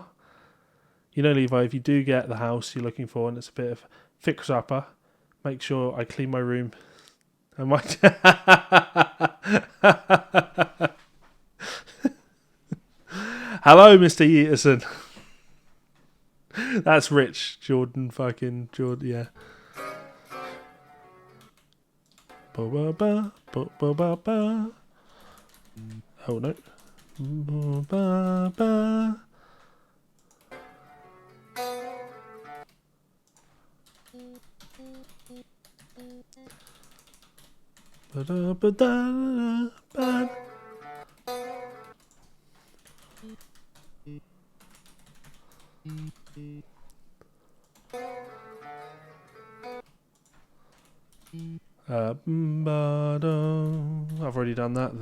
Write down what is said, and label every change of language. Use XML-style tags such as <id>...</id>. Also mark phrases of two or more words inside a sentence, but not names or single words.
<en>You know, Levi, if you do get the house you're looking for and it's a bit of fixer-upper, make sure I clean my room. I might. Hello, Mr. Yeaterson. That's rich. Jordan, yeah. Ba ba ba ba ba ba ba. Oh no. Ba ba ba. Ba da ba da ba. I've already done that.</en>